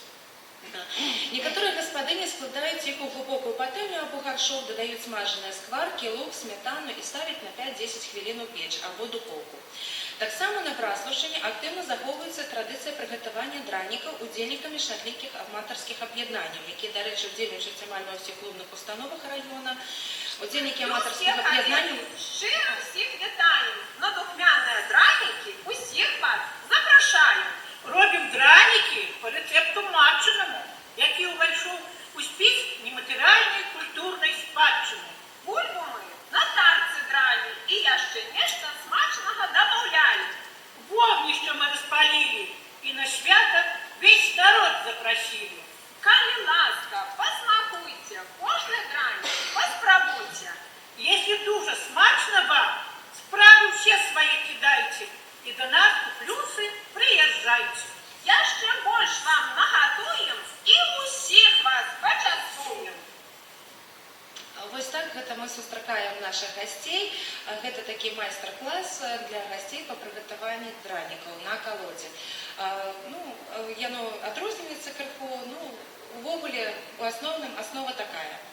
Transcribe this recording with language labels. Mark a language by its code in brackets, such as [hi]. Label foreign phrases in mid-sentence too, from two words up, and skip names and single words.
[be] Некаторыя гаспадыні складаюць іх у глыбокую патэльню або гаршок, дадаюць смажаныя скваркі, лук, сметану і ставяць на 5-10 хвілін у печ або духоўку. Таксама на Браслаўшчыне актыўна захоўваецца традыцыя прыгатавання дранікаў удзельнікамі шматлікіх аматарскіх аб'яднанняў, якія, дарэчы, удзельнічаюць амаль ва ўсіх клубных установах района. Удзельнікі аматарскіх аб'яднанняў [uk] Щиро всіх вітаю на духмяні драніки. Усіх вас запрошую. Робимо драніки по рецепту Матчиному, який увійшов у спис нематеріальної культурної спадщини. Бульбу ми на тарці драли, і я ще нечто смачного добавляю. Вогнище ми розпалили, і на свято весь народ запросили. Коли ласка, посмакуйте, кожний драник поспробуйте. Если дуже смачно вам, справи все свои кидайте, и до нас у плюсы приезжайте. Я ще больше вам наготуем, и усіх вас почастуем. [be] Вось так гэта мы сустракаем наших гасцей. Гэта такі майстар-клас для гасцей па прыгатаванні дранікаў на калодзе. Яно адрозніваецца крыху, увогуле, у асноўным аснова такая.